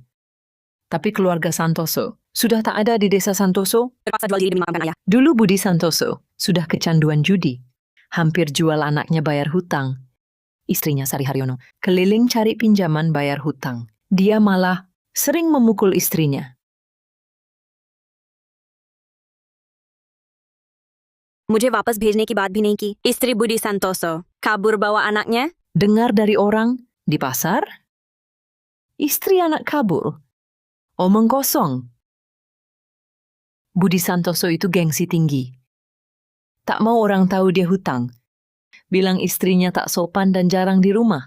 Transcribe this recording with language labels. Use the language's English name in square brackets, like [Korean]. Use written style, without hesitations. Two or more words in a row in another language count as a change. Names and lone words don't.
[Indonesian] Tapi keluarga Santoso sudah tak ada di desa Santoso. Terpaksa jual diri demi makamkan ayah. Dulu Budi Santoso sudah kecanduan judi. Hampir jual anaknya bayar hutang. Istrinya Sari Haryono keliling cari pinjaman bayar hutang. Dia malah sering memukul istrinya. [Hindi] मुझे वापस भेजने की बात भी नहीं की. [Indonesian] Istri Budi Santoso kabur bawa anaknya? Dengar dari orang di pasar? Istri anak kabur. Omong kosong. Budi Santoso itu gengsi tinggi. Tak mau orang tahu dia hutang. Bilang istrinya tak sopan dan jarang di rumah.